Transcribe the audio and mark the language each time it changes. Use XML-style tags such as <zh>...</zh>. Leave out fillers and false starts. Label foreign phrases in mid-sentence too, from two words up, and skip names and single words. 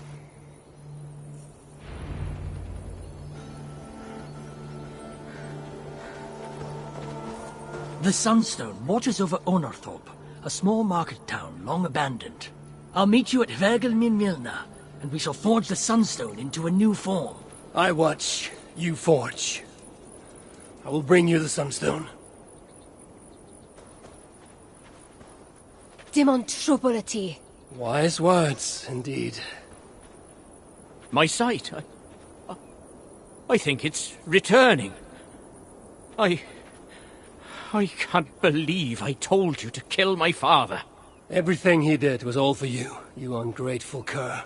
<en>The sunstone watches over Onorthorpe, a small market town long abandoned. I'll meet you at Vergamir Milna, and we shall forge the sunstone into a new form. I watch, you forge. I will bring you the sunstone.</en> <cy>Dim ond trwbl y ti.</cy> <en>Wise words, indeed. My sight, I think it's returning. I can't believe I told you to kill my father. Everything he did was all for you, you ungrateful cur.</en>